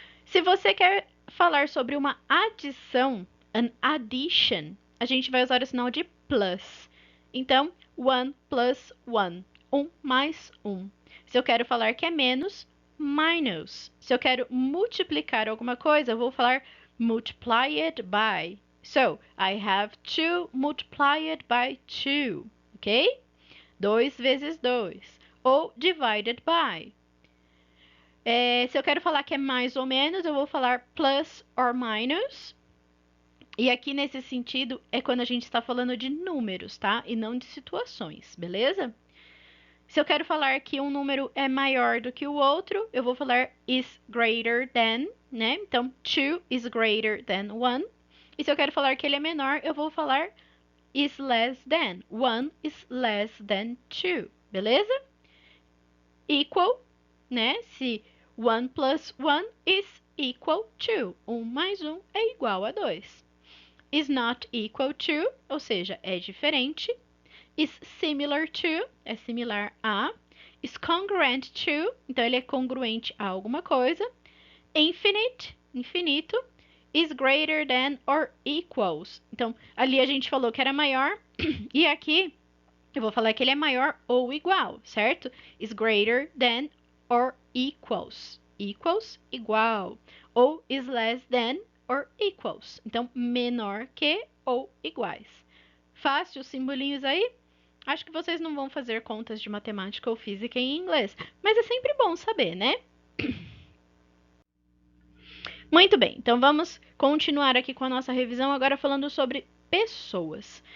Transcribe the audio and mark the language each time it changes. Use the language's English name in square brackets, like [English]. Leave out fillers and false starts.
[Portuguese] Se você quer falar sobre uma adição, [English] an addition, [Portuguese] a gente vai usar o sinal de plus. Então, 1 plus 1, 1 mais 1. Se eu quero falar que é menos, minus. Se eu quero multiplicar alguma coisa, eu vou falar [English] multiplied by. So, I have 2 multiplied by 2, ok? [Portuguese] 2 vezes 2. Ou [English] divided by. [Portuguese] Se eu quero falar que é mais ou menos, eu vou falar [English] plus or minus. [Portuguese] E aqui, nesse sentido, é quando a gente está falando de números, tá? E não de situações, beleza? Se eu quero falar que um número é maior do que o outro, eu vou falar [English] is greater than, [Portuguese] né? Então, [English] 2 is greater than 1. [Portuguese] E se eu quero falar que ele é menor, eu vou falar [English] is less than. 1 is less than 2, beleza? Equal, né? Se 1 plus 1 is equal to. [Portuguese] 1 mais 1 é igual a 2. [English] Is not equal to, [Portuguese] ou seja, é diferente. [English] Is similar to, [Portuguese] é similar a. [English] Is congruent to, [Portuguese] então ele é congruente a alguma coisa. Infinite, infinito. [English] Is greater than or equals. [Portuguese] Então, ali a gente falou que era maior, e aqui eu vou falar que ele é maior ou igual, certo? [English] Is greater than or equals. Equals, [Portuguese] igual. [English] Ou is less than or equals. [Portuguese] Então, menor que ou iguais. Fácil os simbolinhos aí? Acho que vocês não vão fazer contas de matemática ou física em inglês, mas é sempre bom saber, né? Muito bem, então vamos continuar aqui com a nossa revisão, agora falando sobre pessoas.